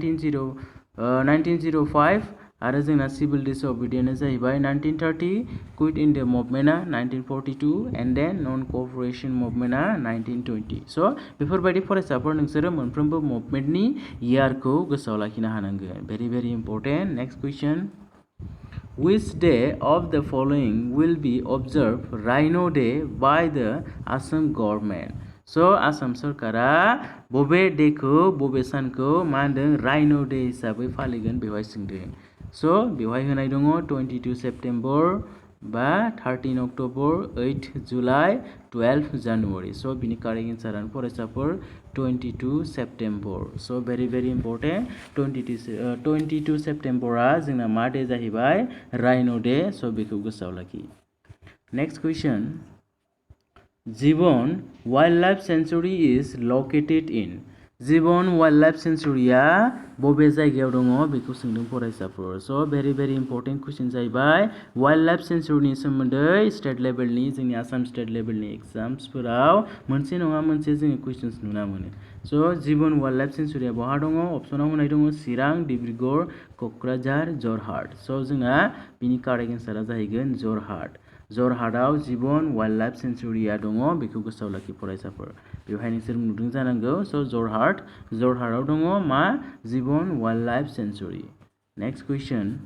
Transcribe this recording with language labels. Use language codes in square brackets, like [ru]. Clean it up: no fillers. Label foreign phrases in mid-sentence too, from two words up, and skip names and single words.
[brx] 1905 आरो जोंना सिभिल डिसअबिडियेन्सआ जाहैबाय 1930 क्विट इन्डिया मुभमेन्टआ 1942 [en] and then [brx] नन क'अपारेशन मुभमेन्टआ 1920 स' बेफोरबायदि फरायसाफोर नोंसोरो मोनफ्रोमबो मुभमेन्टनि इयारखौ गोसोआव लाखिनो हानांगोन [en] very important next question Which day of the following will be observed Rhino Day by the Assam government? [brx] So आसाम सरकारा बबे डेखौ बबे सानखौ मा होनदों राइनो डे हिसाबै फालिगोन बेवहाय सोंदों स' बेवहाय होनाय दङ 22 सेप्टेम्बर बा 13 अक्ट'बर 8 जुलाइ 12 जानुवारि स' बिनि [en] correct answer [brx] फरायसाफोर 22 सेप्टेम्बर स' [en] very important [brx] 22 सेप्टेम्बरा जोंना मा डे जाहैबाय राइनो डे स' बेखौ गोसोआव लाखि [en] next question [brx] जिबन वाइल्ड लाइफ सेंचुरी [en] is located in [brx] जिबन वाइल्ड लाइफ सेंचुरीया बबे जायगायाव दङ बेखौ सोंदों फरायसाफोर स' [en] very important question [brx] जाहैबाय वाइल्ड लाइफ सेंचुरीनि सोमोन्दै [en] state level [brx] जोंनि आसाम [en] state level exams [brx] मोनसे नङा मोनसे जोङो कुइसन्स नुना मोनो स' जिबन वाइल्ड लाइफ सेंचुरीया बहा दङ अप्सनाव होनाय दङ चिरां डिब्रुगड़ क'क्राझार जरहाट स' जोंहा बिनि [en] correct answer [brx] जाहैगोन जरहाटआव जिबन वाइल्ड लाइफ सेंचुरीया दङ बेखौ गोसोआव लाखि फरायसाफोर बेवहाय नोंसोर नुदों जानांगौ स' जरहाटआव दङ मा जिबन वाइल्ड लाइफ सेंचुरी [en] next question